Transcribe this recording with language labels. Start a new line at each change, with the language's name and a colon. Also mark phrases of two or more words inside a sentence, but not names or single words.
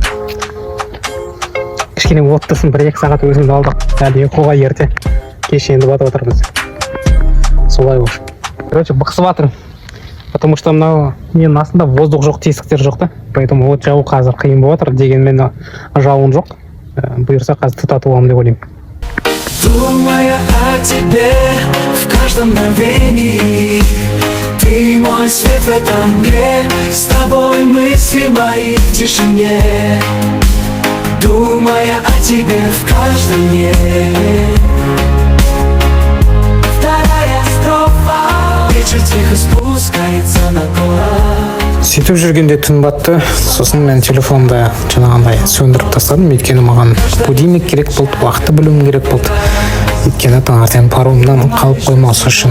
Kazakh: Кішкене оттысын 1-2 сағат өзімді алдық. Әлі ұйқыға ерте. Кеш енді батып отырмыз. Солай болып. Короче, бықсып жатыр.
Russian: Потому что
Kazakh: мынау менің астында воздух жоқ, тесіктер жоқ та. Поэтому от жағу қазір қиын болып жатыр. Дегенмен жауын жоқ. Бұйырса қазір тұтатып аламын деп ойлаймын.
Russian: Думая о тебе в каждом мгновении, ты мой свет в этом мире, с тобой мысли мои в тишине. Думая о тебе в каждом дне. Вторая строфа, вечер тихо спускается на город.
Kazakh: Сөйтіп жүргенде түн батты. Сосын мен телефонда жаңағындай сөндіріп тастадым. Өйткені маған будильник керек болды, уақытты білуім керек болды. Өйткені таңертең паромнан қалып қоймасы үшін.